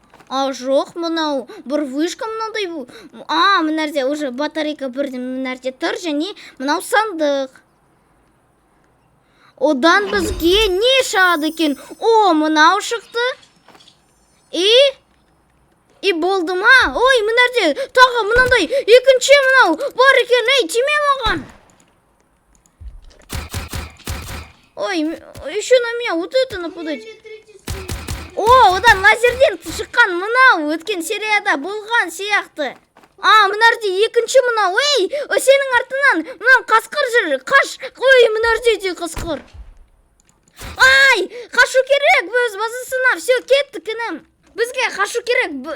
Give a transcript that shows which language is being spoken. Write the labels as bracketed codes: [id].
[kk] Жоқ, мынау бір вышка мынандай. Мына жерде уже батарейка бірден мына жерде тұр және мынау сандық. Одан бізге не шығады екен? Мынау шықты. И болды ма? Ой, мына жерде тағы мынандай екінші мынау бар екен. Ей, тиме маған. [ru] Ой, еще на меня вот это нападать. [kk] Одан лазерден шыққан мынау өткен серияда болған сияқты. Мына жерде екінші мынау. Ей, сенің артынан мынау қасқыр жүр. Қаш. Ой, мына жерде де қасқыр. Қашу керек. Біз базасына все кеттік інім. Бізге қашу керек.